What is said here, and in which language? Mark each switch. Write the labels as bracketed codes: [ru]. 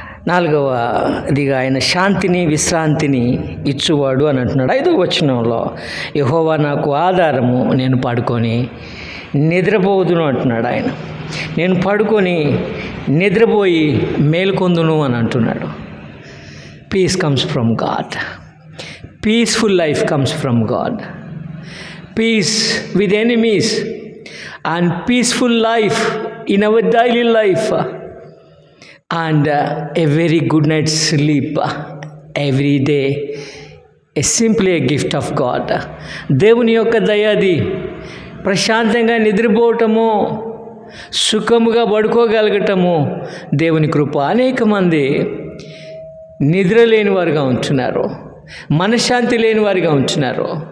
[te] 4వదిగా ఆయన శాంతిని, విశ్రాంతిని ఇచ్చువాడు అని అంటున్నాడు. 5వ వచనంలో, యెహోవా నాకు ఆధారము, నేను పడుకొని నిద్రపోదును అంటున్నాడు. ఆయన నేను పడుకొని నిద్రపోయి మేలుకొందును అని అంటున్నాడు. [en] Peace comes from God. Peaceful life comes from God. Peace with enemies and peaceful life in our daily life and a very good night's sleep every day is simply a gift of God. [te] దేవుని యొక్క దయది ప్రశాంతంగా నిద్రపోవటము, సుఖముగా పడుకోగలగటము దేవుని కృప. అనేక మంది నిద్ర లేని వారుగా ఉంటున్నారు, మనశ్శాంతి లేని వారిగా ఉంటున్నారు.